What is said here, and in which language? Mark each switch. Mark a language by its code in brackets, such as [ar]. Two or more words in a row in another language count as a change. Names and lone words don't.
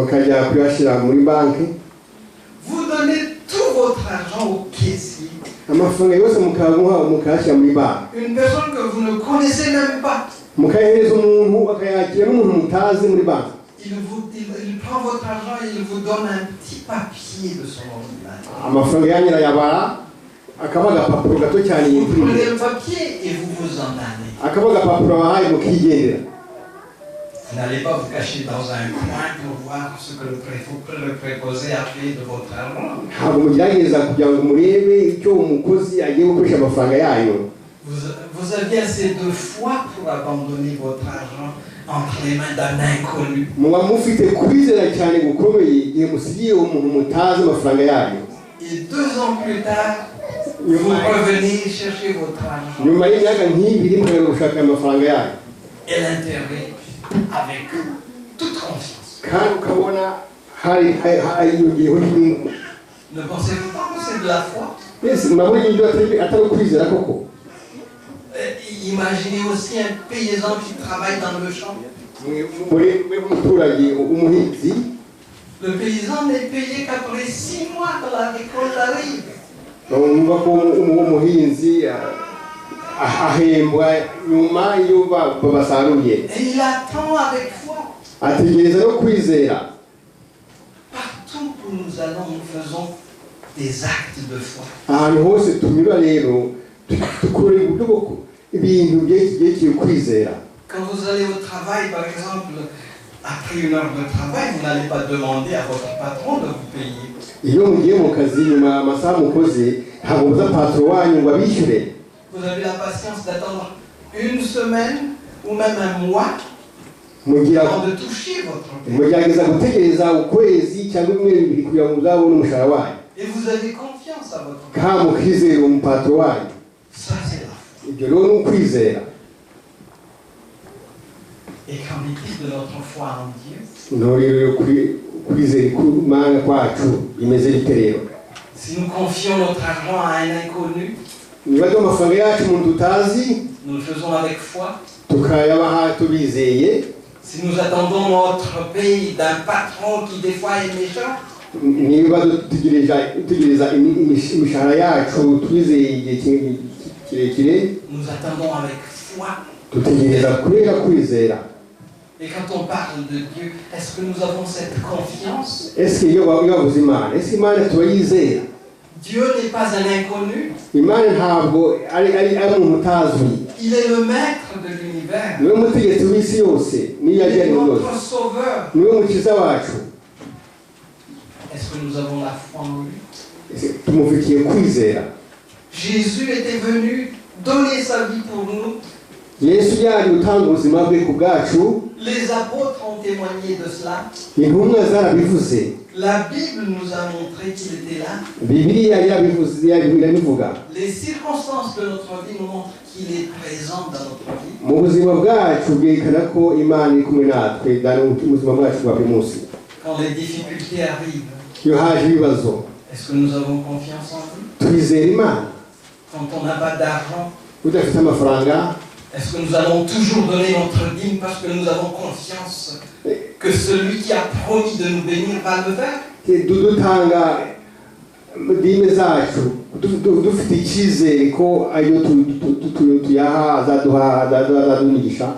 [fr] Vous donnez tout votre argent au caissier. Une personne que vous ne connaissez même pas. Il prend votre argent et il vous donne un petit papier de son ordinateur. [rw] amafaranga yanyu arayabara akaba agapapuro gato cyane [fr] Vous [rw] yimprime [fr] prenez le papier et vous vous en allez. [rw] akaba agapapuro bahaye mukigendera. [fr] Vous n'allez pas vous cacher dans un coin pour voir ce que le préposé a fait de votre argent. [rw] Ntabwo mugerageza kugira ngo murebe icyo umukozi agiye gukoresha amafaranga yanyu. [fr] Vous aviez assez de foi pour abandonner votre argent entre les mains d'un inconnu. [rw] Muba mufite kwizera cyane gukomeye igihe musigiye umuntu mutazi amafaranga yanyu. [fr] Et 2 ans plus tard, vous revenez chercher votre argent. [rw] Nyuma y'imyaka nk'ibiri mukajya gushaka amafaranga yanyu. [fr] Et l'intérêt avec toute confiance. [rw] Kandi ukabona hariyongeyeho n'inyungu. [fr] Ne pensez-vous pas que c'est de la foi? [rw] Mbese murabona ibyo atari ukwizera koko? [fr] Imaginez aussi un paysan qui travaille dans le champ. [rw] Umuturage umuhinzi, [fr] Le paysan n'est payé qu'après 6 mois que la récolte arrive. [rw] urumva ko umuhinzi ahembwa nyuma iyo basaruye. [fr] Et il attend avec foi. [rw] Ategereza no kwizera. [fr] Partout où nous allons, nous faisons des actes de foi. [rw] Ahantu hose tunyura rero dukora ibintu byerekeye kwizera. [fr] Quand vous allez au travail, par exemple, après 1 heure de travail, vous n'allez pas demander à votre patron de vous payer. [rw] Iyo mugiye mu kazi nyuma amasaha mukoze ntabwo muza patro wanyu ngo abishyure. [fr] Vous avez la patience d'attendre 1 semaine ou même 1 mois avant de toucher votre paie. [rw] mugerageza gutegereza ukwezi cyangwa imwe bibiri kugira ngo muzabone umushahara wanyu. [fr] Et vous avez confiance à votre paie. [rw] Kandi mukizera umupatro wanyu. [fr] Ça, c'est la foi. [rw] Ibyo rero ni ukwizera. [fr] Et qu'en est-il de notre foi en Dieu? [rw] Ntorero kwizera kumanga kwacu imeze bite rero? [fr] Si nous confions notre argent à un inconnu, [rw] Niba duha amafaranga yacu umuntu tutazi [fr] nous le faisons avec foi. [rw] tukayabaha tubizeye, [fr] Si nous attendons notre paye d'un patron qui des fois est méchant, [rw] niba dutegereza imishahara yacu twizeye igihe kirekire, [fr] nous attendons avec foi. [rw] dutegereza kubera kwizera. [fr] Et quand on parle de Dieu, est-ce que nous avons cette confiance? [rw] Ese iyo bavuze Imana, ese Imana turayizera? [fr] Dieu n'est pas un inconnu. [rw] Imana ntabwo ari umuntu utazwi. [fr] Il est le maître de l'univers. [rw] Niwe mutegetsi w'isi yose, niyo [fr] Il est [rw] yajyanye [fr] notre [rw] yose. [fr] sauveur. [rw] Niwe mukiza wacu. [fr] Est-ce que nous avons la foi en lui? [rw] Tumufitiye kwizera. [fr] Jésus était venu donner sa vie pour nous. [rw] Yesu yaje gutanga ubuzima bwe ku bwacu. [fr] Les apôtres ont témoigné de cela. [rw] Intumwa zarabivuze. [fr] La Bible nous a montré qu'il était là. [rw] Bibiliya irabivuga. [fr] Les circonstances de notre vie nous montrent qu'il est présent dans notre vie. [rw] Mu buzima bwacu bwerekana ko Imana iri kumwe natwe mu buzima bwacu bwa buri munsi. [fr] Quand les difficultés arrivent, [rw] Iyo haje ibibazo [fr] est-ce que nous avons confiance en lui? [rw] twizera Imana. [fr] Quand on n'a pas d'argent, [rw] Udafite amafaranga, [fr] est-ce que nous allons toujours donner notre dîme parce que nous avons confiance que celui qui a promis de nous bénir va le faire? [rw] dutanga dime zacu dufite icyizere ko ayo tuyaha azaduha imigisha.